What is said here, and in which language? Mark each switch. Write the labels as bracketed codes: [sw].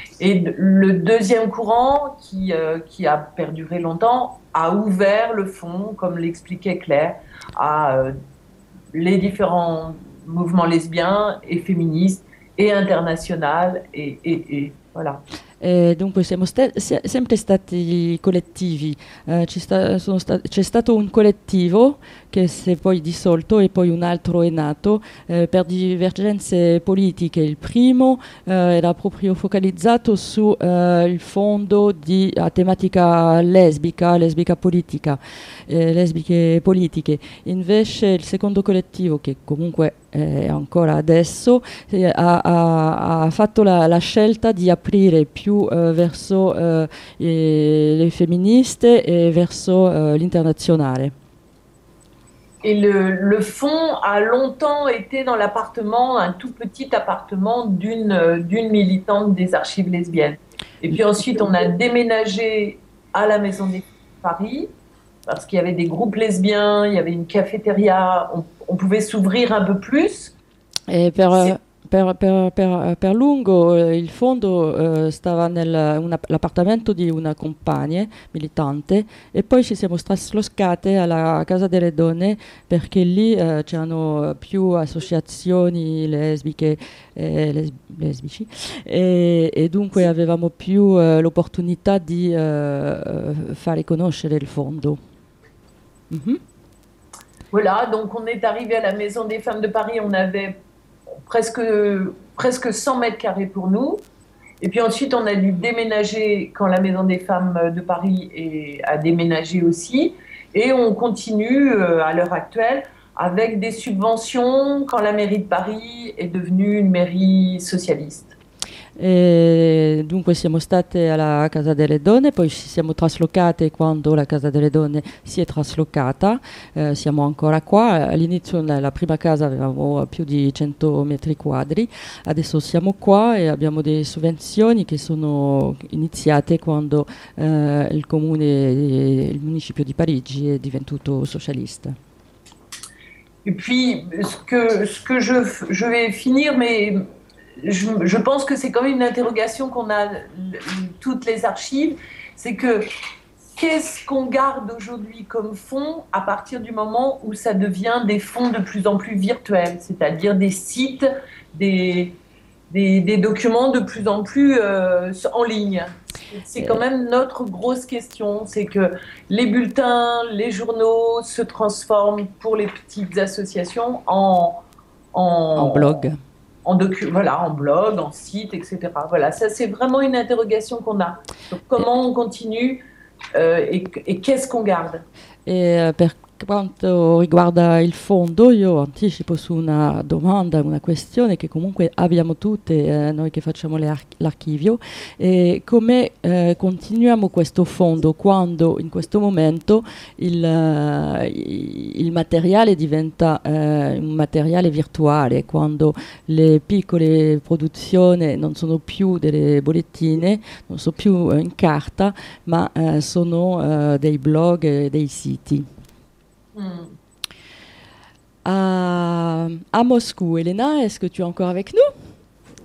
[fr] Et le deuxième courant, qui a perduré longtemps, a ouvert le fond, comme l'expliquait Claire, à les différents mouvements lesbiens et féministes et internationaux et voilà. [it] E dunque siamo sempre stati collettivi, c'è stato un collettivo che si è poi dissolto e poi un altro è nato per divergenze politiche. Il primo era proprio focalizzato sul fondo di a tematica lesbica politica, lesbiche politiche. Invece il secondo collettivo, che comunque è ancora adesso, ha fatto la scelta di aprire più verso le femministe e verso l'internazionale. [fr] Et le fond a longtemps été dans l'appartement, un tout petit appartement d'une militante des archives lesbiennes. Et puis ensuite on a déménagé à la Maison des femmes de Paris, parce qu'il y avait des groupes lesbiens, il y avait une cafétéria, on pouvait s'ouvrir un peu plus. Et [it] per lungo il fondo stava nell'appartamento di una compagna militante e poi ci siamo traslocate alla Casa delle Donne perché lì c'erano più associazioni lesbiche e lesbici e dunque avevamo più l'opportunità di fare conoscere il fondo. Mm-hmm. [fr] Voilà, donc on est arrivé à la Maison des Femmes de Paris, on avait presque 100 mètres carrés pour nous. Et puis ensuite, on a dû déménager quand la Maison des Femmes de Paris a déménagé aussi. Et on continue à l'heure actuelle avec des subventions quand la mairie de Paris est devenue une mairie socialiste. [it] E dunque siamo state alla Casa delle Donne, poi ci siamo traslocate quando la Casa delle Donne si è traslocata, siamo ancora qua, all'inizio nella prima casa avevamo più di 100 metri quadri, adesso siamo qua e abbiamo delle sovvenzioni che sono iniziate quando il comune, il municipio di Parigi è diventato socialista. E poi [fr] ce que je vais finir, mais Je pense que c'est quand même une interrogation qu'on a toutes les archives, c'est que qu'est-ce qu'on garde aujourd'hui comme fond à partir du moment où ça devient des fonds de plus en plus virtuels, c'est-à-dire des sites, des documents de plus en plus en ligne. C'est quand même notre grosse question, c'est que les bulletins, les journaux se transforment pour les petites associations en blog. En blog, en site, etc. Voilà, ça c'est vraiment une interrogation qu'on a. Donc, comment on continue et qu'est-ce qu'on garde? Et [it] per quanto riguarda il fondo, io anticipo su una domanda, una questione che comunque abbiamo tutte noi che facciamo l'archivio. E come continuiamo questo fondo quando in questo momento il materiale diventa un materiale virtuale, quando le piccole produzioni non sono più delle bollettine, non sono più in carta, ma sono dei blog, dei siti? [fr] À Moscou, Elena, est-ce que tu es encore avec nous?